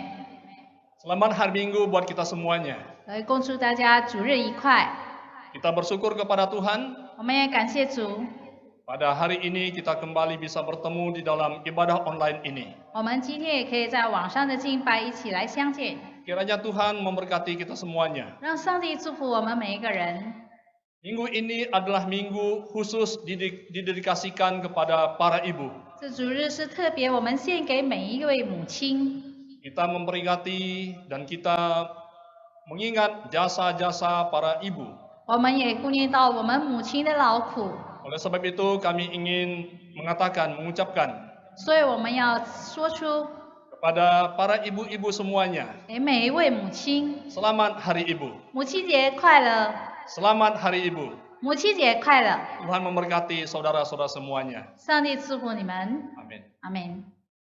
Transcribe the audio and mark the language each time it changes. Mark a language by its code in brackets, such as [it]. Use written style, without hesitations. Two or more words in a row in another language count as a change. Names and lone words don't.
[id] selamat hari Minggu buat kita semuanya. [zh] 恭祝大家主日愉快。 [id] Kita bersyukur kepada Tuhan, [zh] 我们也感谢主， [id] pada hari ini kita kembali bisa bertemu di dalam ibadah online ini. [zh] 我们今天也可以在网上的敬拜一起来相见。 [id] Kiranya Tuhan memberkati kita semuanya. [zh] 让上帝祝福我们每一个人。 [id] Minggu ini adalah minggu khusus didedikasikan kepada para ibu. [zh] 这主日是特别，我们献给每一位母亲。 [id] Kita memperingati dan kita mengingat jasa-jasa para ibu. [zh] 我们也顾念到我们母亲的劳苦， [id] Oleh sebab itu kami ingin mengucapkan [zh] 所以我们要说出 [id] kepada para ibu-ibu semuanya, [zh] 给每一位母亲， [id] selamat Hari Ibu. [zh] 母亲节快乐， [id] Selamat Hari Ibu. [zh] 母亲节快乐， [id] Tuhan memberkati saudara-saudara semuanya. [zh] 上帝祝福你们， [id] Amin. [zh] 阿门。